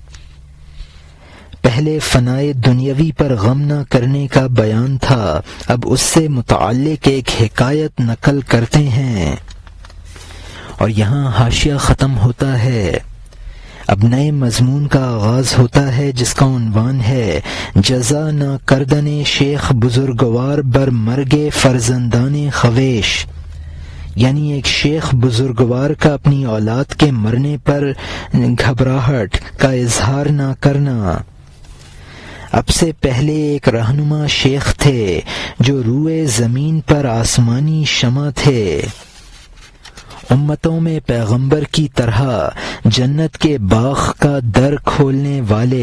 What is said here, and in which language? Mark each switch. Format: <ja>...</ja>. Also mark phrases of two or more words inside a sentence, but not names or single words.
<ur>پہلے فنائے دنیاوی پر غم نہ کرنے کا بیان تھا، اب اس سے متعلق ایک حکایت نقل کرتے ہیں۔ اور یہاں حاشیہ ختم ہوتا ہے۔ اب نئے مضمون کا آغاز ہوتا ہے جس کا عنوان ہے</ur> <fa>جزا نہ کردن شیخ بزرگوار بر مرگ فرزندان خویش،</fa> <ur>یعنی ایک شیخ بزرگوار کا اپنی اولاد کے مرنے پر گھبراہٹ کا اظہار نہ کرنا۔ اب سے پہلے ایک رہنما شیخ تھے جو روئے زمین پر آسمانی شمع تھے، امتوں میں پیغمبر کی طرح جنت کے باغ کا در کھولنے والے۔</ur>